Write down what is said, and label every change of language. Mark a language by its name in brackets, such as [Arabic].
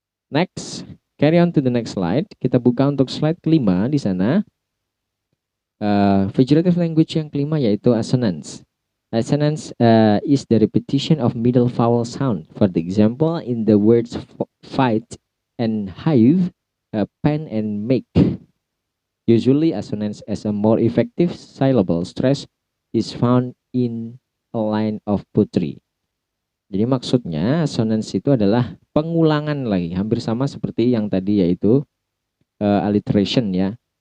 [English] Next, carry on to the next slide. [Indonesian] Kita buka untuk slide kelima di sana. Figurative language yang kelima yaitu assonance. [English] Assonance is the repetition of middle vowel sound. For the example, in the words fight and hive, pen and make. Usually, assonance as a more effective syllable stress is found in a line of poetry. [Indonesian] Jadi maksudnya assonance itu adalah pengulangan lagi, hampir sama seperti yang tadi yaitu alliteration ya.